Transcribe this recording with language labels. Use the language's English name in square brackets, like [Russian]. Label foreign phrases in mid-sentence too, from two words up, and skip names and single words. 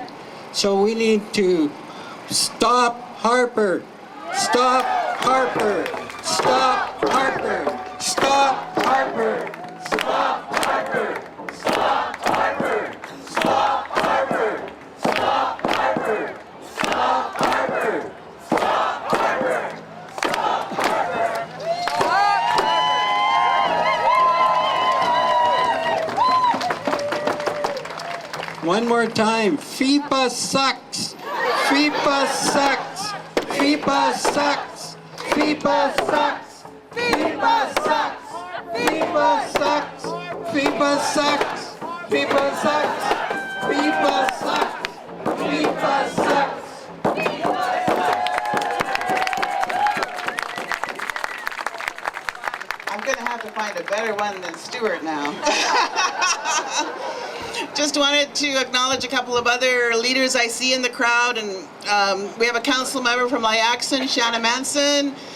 [English] So we need to stop Harper, stop Harper, stop Harper, stop Harper, stop Harper, stop Harper, stop Harper, stop Harper, stop Harper, stop Harper, stop Harper. One more time. FIPA sucks. FIPA sucks. FIPA sucks. FIPA sucks. FIPA sucks. FIPA sucks. FIPA sucks. FIPA sucks. FIPA sucks. FIPA sucks. I'm going to have to find a better one than Stuart now. Just wanted to acknowledge a couple of other leaders I see in the crowd, and we have a council member from Lyaxon, Shanna Manson.